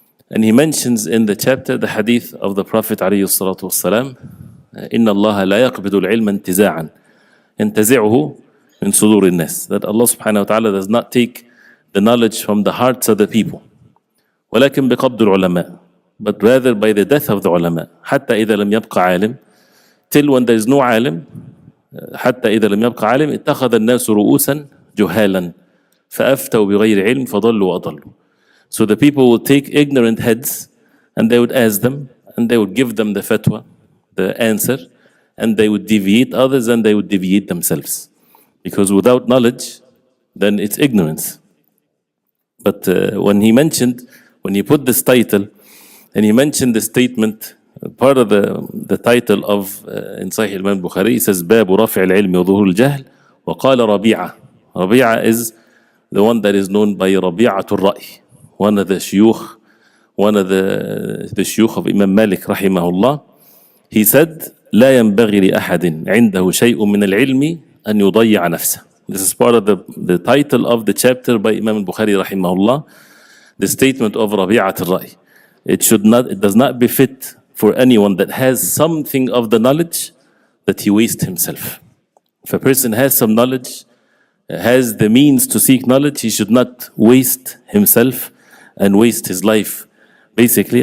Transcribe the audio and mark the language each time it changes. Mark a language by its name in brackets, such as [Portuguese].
[English] And he mentions in the chapter the hadith of the Prophet ﷺ, [Arabic] إِنَّ اللَّهَ لَا يَقْبِضُ الْعِلْمَ انْتِزَاعًا يَنْتَزِعُهُ من صدور الناس. [English] That Allah subhanahu wa ta'ala does not take the knowledge from the hearts of the people. [Arabic] ولكن بقبض العلماء. [English] But rather by the death of the ulama. [Arabic] حتى إذا لم يبقى عالم. [English] Till when there is no عالم. [Arabic] حتى إذا لم يبقى عالم اتخذ الناس رؤوسا جهالا فأفتوا بغير علم فضلوا وأضلوا. [English] So the people would take ignorant heads and they would ask them and they would give them the fatwa, the answer, and they would deviate others and they would deviate themselves. Because without knowledge, then it's ignorance. But when he put this title, and he mentioned the statement, part of the title of in Sahih Imam Bukhari, he says, [Arabic] باب رفع العلم وظهور الجهل وقال ربيعة. [English] Rabi'a is the one that is known by Rabi'atul Ra'i, one of the shuyukh, the shuyukh of Imam Malik rahimahullah. He said, [Arabic] لا ينبغي لأحد عنده شيء من العلم أن يضيع نفسه. [English] This is part of the title of the chapter by Imam Bukhari rahimahullah, the statement of Rabi'atul Ra'i. It does not befit for anyone that has something of the knowledge that he waste himself. If a person has some knowledge, has the means to seek knowledge, he should not waste himself and waste his life, basically.